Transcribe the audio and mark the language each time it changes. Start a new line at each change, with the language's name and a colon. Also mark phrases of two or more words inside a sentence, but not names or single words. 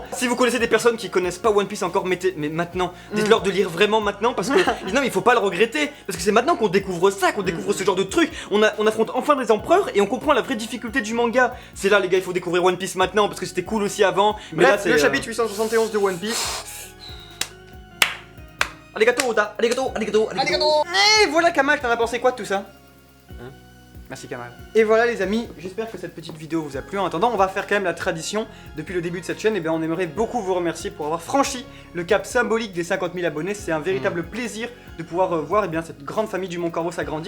French: si vous connaissez des personnes qui connaissent pas One Piece encore, mais maintenant, dites-leur de lire vraiment maintenant parce que non, il faut pas le regretter parce que c'est maintenant qu'on découvre ça, qu'on découvre ce genre de truc. On affronte enfin des empereurs et on comprend la vraie difficulté du manga. C'est là les gars, il faut découvrir One Piece maintenant parce que c'était cool aussi avant. Mais Bref, là c'est le chapitre 871 de One Piece.
Japanese: ありがとう、Oda、ありがとう、ありがとう、ありがとう.
French: Et voilà Kamal, t'en as pensé quoi de tout ça? Merci Kamal. Et voilà les amis, j'espère que cette petite vidéo vous a plu. En attendant, on va faire quand même la tradition. Depuis le début de cette chaîne, et bien on aimerait beaucoup vous remercier pour avoir franchi le cap symbolique des 50 000 abonnés. C'est un véritable plaisir de pouvoir voir bien, cette grande famille du Mont Corvo s'agrandir.